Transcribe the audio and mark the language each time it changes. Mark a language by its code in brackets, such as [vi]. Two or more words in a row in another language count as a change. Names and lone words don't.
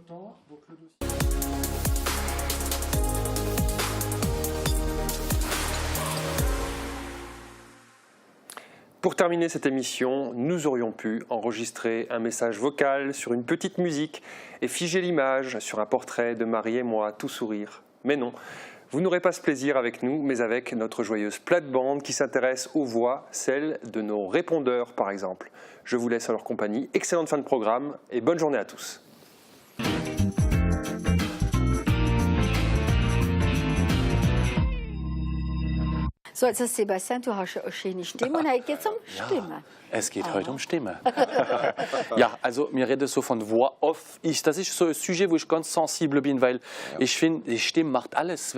[fr] Pour terminer cette émission, nous aurions pu enregistrer un message vocal sur une petite musique et figer l'image sur un portrait de Marie et moi, tout sourire. Mais non, vous n'aurez pas ce plaisir avec nous, mais avec notre joyeuse plate-bande qui s'intéresse aux voix, celles de nos répondeurs par exemple. Je vous laisse en leur compagnie. Excellente fin de programme et bonne journée à tous. [de] So, also Sebastian, du hast eine schöne Stimme und heute geht es um Stimme. Es geht heute um Stimme. Ja, also wir reden so von [fr] Voix off. [de] Das ist so ein Sujet, wo ich ganz sensibel bin, weil ich finde, die Stimme macht alles.